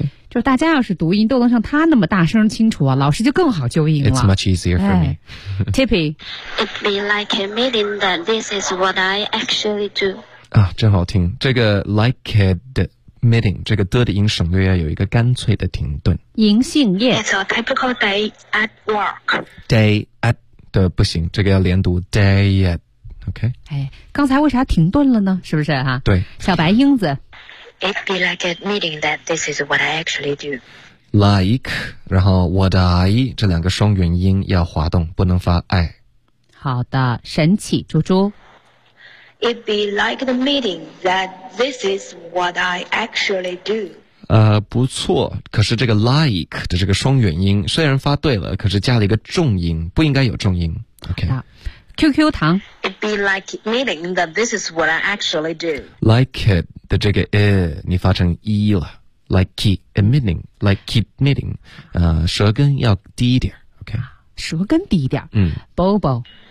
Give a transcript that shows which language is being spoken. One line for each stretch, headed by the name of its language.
Chinese: 就是大家要是读音都能像他那么大声清楚啊，老师就更好纠音了。
English: It's much easier for me. Tippy. It'd be like admitting that this is what I actually do.
Chinese: 啊，真好听。这个
English: like admitting,
Chinese: 这个 的音省略要有一个干脆的停顿。银杏叶。
English: It's a typical day at work. Day at
Chinese: 的不行，这个要连读
English: day at,
Chinese: OK? 哎，刚才为啥停顿了呢？是不是啊？对。小白英子。
English: It'd be like admitting that this is what I actually do.
Chinese: Like, 然后
English: what I,
Chinese: 这两个双元音要滑动，不能发 I. 好的，神奇猪猪。
English: It'd be like admitting that this is what I actually do.
Chinese: 不错，可是这个 like 的这个双元音虽然发对了，可是加了一个重音，不应该有重音。
English: OK。
Chinese: QQ 糖
English: It'd be like admitting that this is what I actually do. Like it
Chinese: 的这个 你发成 e 了
English: Like keep admitting
Chinese: 舌根要低一点 OK 舌根低一点Bobo